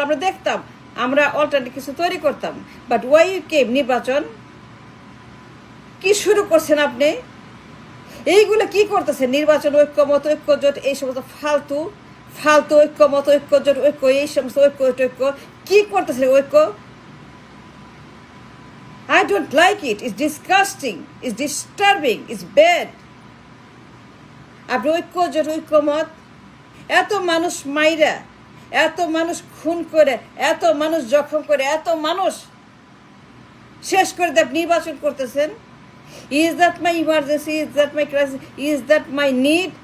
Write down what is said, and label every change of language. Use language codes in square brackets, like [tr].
[bn] আমরা দেখতাম, আমরা অল্টারনেটিভ কিছু তৈরি করতাম। [en] But why you came? [bn] নির্বাচন কি শুরু করছেন আপনি? এইগুলো কি করতেছেন? নির্বাচন, ঐক্যমত, ঐক্যজোট, এই সমস্ত ফালতু ফালতু ঐক্যমত, ঐক্যজোট, ঐক্য, এই সমস্ত ঐক্য কি করতেছেন? [en] ঐক্য, I don't like it. It's disgusting, it's disturbing, it's bad. [bn] আপনি ঐক্যজোট, ঐক্যমত, এত মানুষ মাইরা, এত মানুষ খুন করে, এত মানুষ জখম করে, এত মানুষ শেষ করে দিয়ে নির্বাচন করতেছেন। [en] Is that my emergency? Is that my crisis? Is that my need?